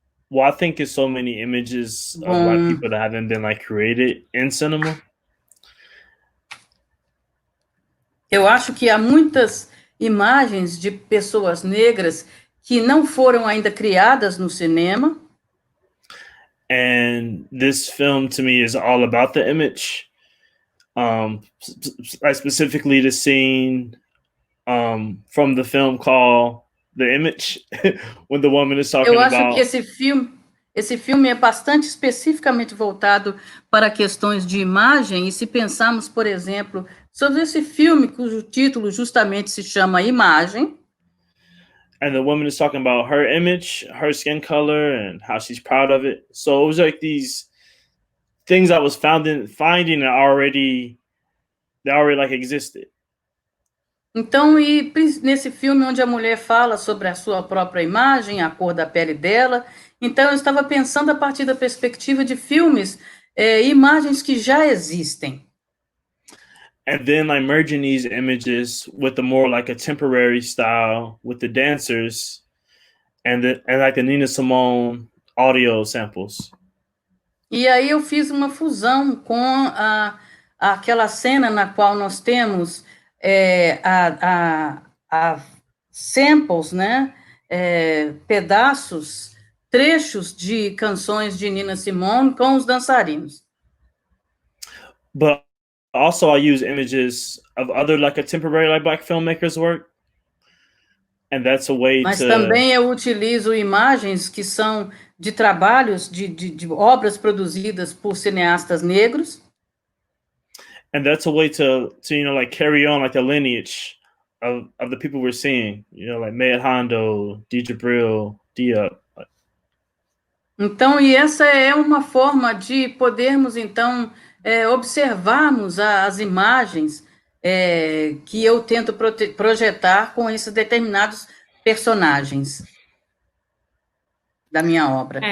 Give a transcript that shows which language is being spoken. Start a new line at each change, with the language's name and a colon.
English: Well, I think it's so many images of Black people that haven't been like created in cinema.
Portuguese: Eu acho que há muitas imagens de pessoas negras que não foram ainda criadas no cinema.
English: And this film to me is all about the image. Specifically the scene from the film called The Image, when the woman is talking about...
Portuguese: Eu acho que esse filme é bastante especificamente voltado para questões de imagem, e se pensarmos, por exemplo, sobre esse filme cujo título justamente se chama Imagem.
English: And the woman is talking about her image, her skin color, and how she's proud of it. So it was like these things I was finding that already like existed.
Portuguese: Então, e nesse filme onde a mulher fala sobre a sua própria imagem, a cor da pele dela, então eu estava pensando a partir da perspectiva de filmes, imagens que já existem.
English: And then like merging these images with a more like a temporary style with the dancers and like the Nina Simone audio samples.
Portuguese: E aí eu fiz uma fusão com aquela cena na qual nós temos a samples, né? Pedaços, trechos de canções de Nina Simone com os dançarinos.
English: But also I use images of other like contemporary like Black filmmakers' work. And that's a way
Portuguese: Mas também eu utilizo imagens que são de trabalhos, de obras produzidas por cineastas negros.
English: And that's a way to like carry on like the lineage of the people we're seeing, like Maya Hondo, Deidre Brill, Dia.
Portuguese: Então, e essa é uma forma de podermos, então, observarmos as imagens que eu tento projetar com esses determinados personagens da minha obra.